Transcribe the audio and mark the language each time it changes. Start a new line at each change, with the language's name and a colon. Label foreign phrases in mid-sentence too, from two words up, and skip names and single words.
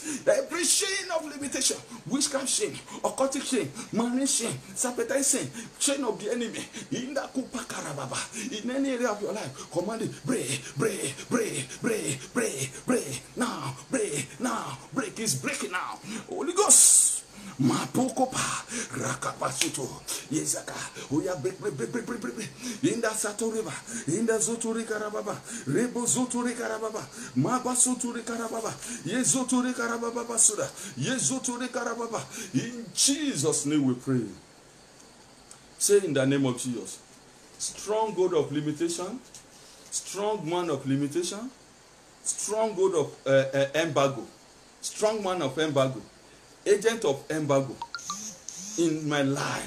English: Every chain of limitation, witchcraft chain, occultic chain, money chain, sabotage chain of the enemy. In the kupa karababa, in any area of your life, command it. Break, break, break, break, break, break. Now, break, now, break. Is breaking now. Holy Ghost. Mapokopa rakapasuto yezaka oya break in the Sato River, in the Zoturi Karababa, Rebo Zoturi Karababa, Maba Soturi Karababa, Yezoturi Karababa Suda, Yezoturi Karababa. In Jesus' name we pray. Say, in the name of Jesus. Strong God of limitation, strong man of limitation, strong God of embargo, strong man of embargo, agent of embargo in my life.